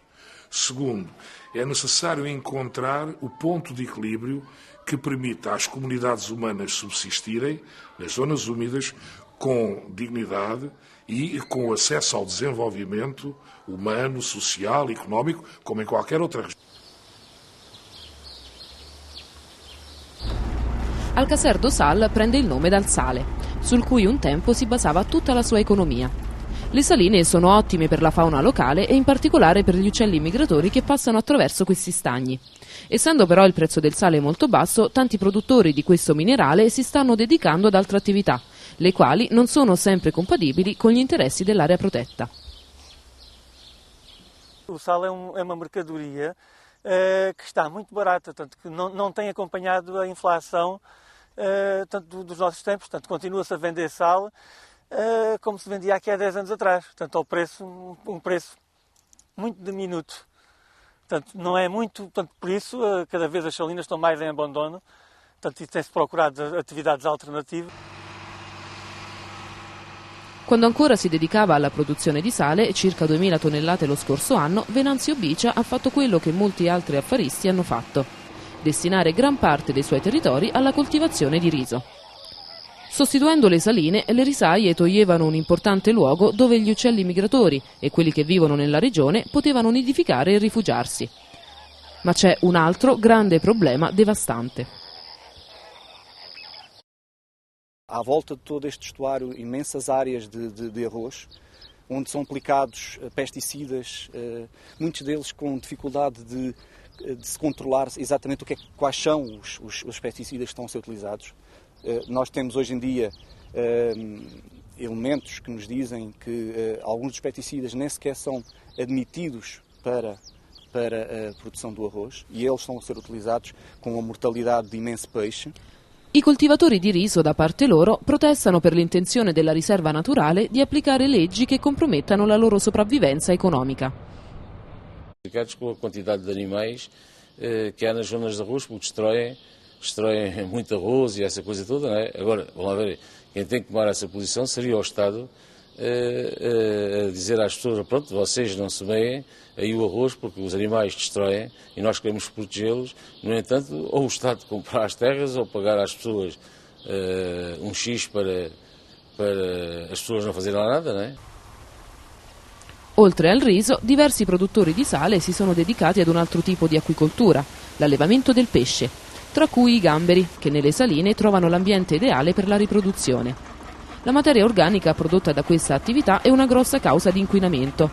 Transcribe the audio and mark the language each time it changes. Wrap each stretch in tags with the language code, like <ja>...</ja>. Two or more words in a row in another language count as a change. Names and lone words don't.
<pt>Segundo, é necessário encontrar o ponto de equilíbrio que permita às comunidades humanas subsistirem nas zonas úmidas com dignidade e com acesso ao desenvolvimento humano, social, económico, como em qualquer outra região.</pt> <it>Alcácer do Sal prende il nome dal sale, sul cui un tempo si basava tutta la sua economia. Le saline sono ottime per la fauna locale e in particolare per gli uccelli migratori che passano attraverso questi stagni. Essendo però il prezzo del sale molto basso, tanti produttori di questo minerale si stanno dedicando ad altre attività, le quali non sono sempre compatibili con gli interessi dell'area protetta.</it> <pt>O sal é uma mercadoria que está muito barata, tanto que não tem acompanhado a inflação tanto dos nossos tempos, tanto continua-se a vender sal como se vendia aqui há 10 anos atrás, portanto, ao preço, um preço muito diminuto. Portanto, não é muito, portanto, por isso, cada vez as salinas estão mais em abandono, portanto, tem-se procurado atividades alternativas.</pt> <it>Quando ancora si dedicava alla produzione di sale, circa 2000 tonnellate lo scorso anno, Venanzio Bicia ha fatto quello che molti altri affaristi hanno fatto: destinare gran parte dei suoi territori alla coltivazione di riso. Sostituendo le saline, le risaie toglievano un importante luogo dove gli uccelli migratori e quelli che vivono nella regione potevano nidificare e rifugiarsi. Ma c'è un altro grande problema devastante.</it> <pt>À volta de todo este estuário, imensas áreas de arroz, onde são aplicados pesticidas, muitos deles com dificuldade de se controlar exatamente quais são os pesticidas que estão a ser utilizados. Nós temos hoje em dia elementos que nos dizem que alguns dos pesticidas nem sequer são admitidos para a produção do arroz e eles estão a ser utilizados com a mortalidade de imenso peixe.</pt> <it>I coltivatori di riso, da parte loro, protestano per l'intenzione della riserva naturale di applicare leggi che compromettano la loro sopravvivenza economica.</it> <pt>Com a quantidade de animais que há nas zonas de arroz, porque destroem muito arroz e essa coisa toda, não é? Agora, vamos lá ver, quem tem que tomar essa posição seria o Estado a dizer às pessoas: pronto, vocês não semeiem aí o arroz porque os animais destroem e nós queremos protegê-los. No entanto, ou o Estado comprar as terras ou pagar às pessoas um X para as pessoas não fazerem lá nada, não é?</pt> <it>Oltre al riso, diversi produttori di sale si sono dedicati ad un altro tipo di acquicoltura, l'allevamento del pesce, tra cui i gamberi, che nelle saline trovano l'ambiente ideale per la riproduzione. La materia organica prodotta da questa attività è una grossa causa di inquinamento.</it>